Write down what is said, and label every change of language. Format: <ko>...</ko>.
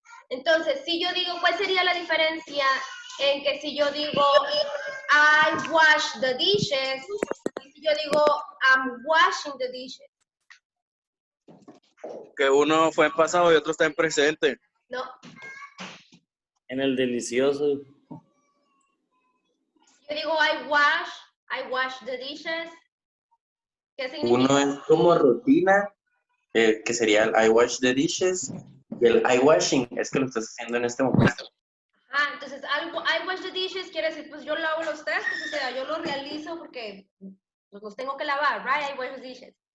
<es>Entonces, si yo digo, ¿cuál sería la diferencia en que si yo digo,</es> <en>I wash the dishes,</en> <es>y si yo digo,</es> <en>I'm washing the dishes?</en> <es>Que uno fue en pasado y otro está en presente. No. En el delicioso. Yo digo,</es> <en>I wash the dishes.</en> <es>¿Qué significa? Uno es como rutina, que sería el</es> <en>I wash the dishes,</en> <es>y el</es> <en>I washing</en> <es>es que lo estás haciendo en este momento. Ah, entonces,</es> <en>I wash the dishes</en> <es>quiere decir, pues yo lavo los trastes, o sea, yo lo realizo porque pues, los tengo que lavar,</es> <en>right?</en> <es>I wash the dishes.</es>